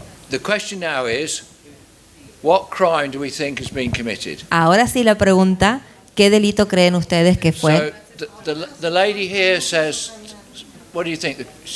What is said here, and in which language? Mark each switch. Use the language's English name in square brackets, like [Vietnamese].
[English] the question now is, what crime do we think has been committed? [Spanish] Ahora sí la pregunta, ¿qué delito creen ustedes que fue? [English] So the lady here says, what do you think?